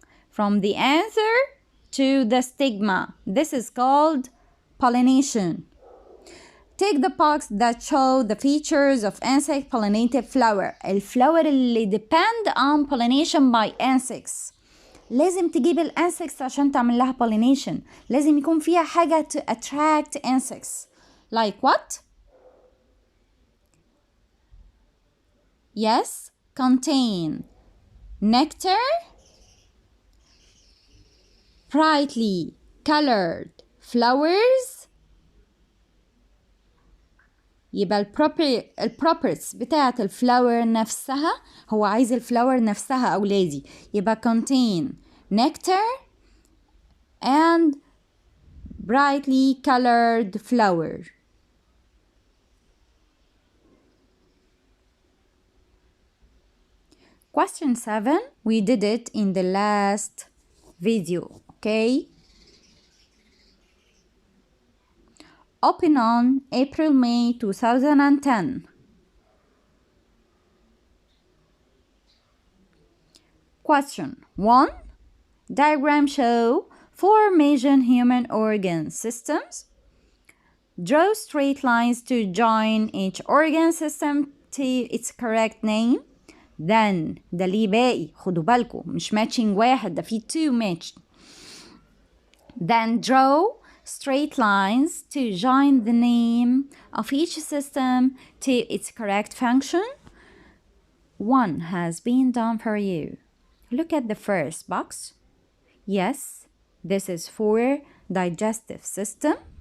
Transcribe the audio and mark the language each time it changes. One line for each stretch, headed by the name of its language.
English: From the anther to the stigma. This is called pollination. Take the box that show the features of insect pollinated flower.
Arabic: الفلاور اللي
English: depend on pollination by insects.
Arabic: لازم تجيب الانسكتس عشان تعمل لها pollination. لازم يكون فيها حاجة
English: to attract insects. Like what? Yes, contain nectar, brightly colored flowers.
Arabic: يبقى البروبرتيز بتاعت الفلاور نفسها، هو عايز الفلاور نفسها أولادي، يبقى
English: contain nectar and brightly colored flower. Question 7, we did it in the last video, okay? Open on April-May 2010. Question 1. Diagram show 4 major human organ systems. Draw straight lines to join each organ system to its correct name.
Arabic: Then ده ليه باقي، خدوا بالكم مش matching واحد، ده فيه 2 matched.
English: Then draw straight lines to join the name of each system to its correct function. One has been done for you. Look at the first box. Yes, this is for digestive system.